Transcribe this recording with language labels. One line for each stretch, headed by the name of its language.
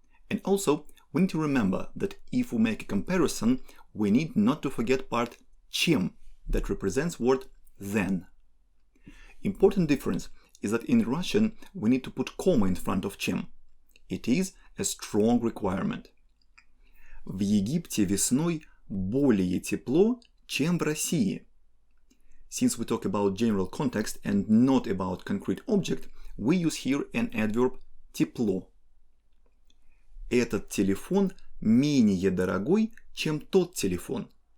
English: And also, we need to remember that if we make a comparison, we need not to forget part чем that represents word than. Important difference is that in Russian we need to put comma in front of чем. It is a strong requirement.
Russian: В Египте весной более тепло, чем в России.
English: Since we talk about general context and not about concrete object, we use here an adverb тепло.
Russian: Этот телефон менее дорогой, чем тот телефон.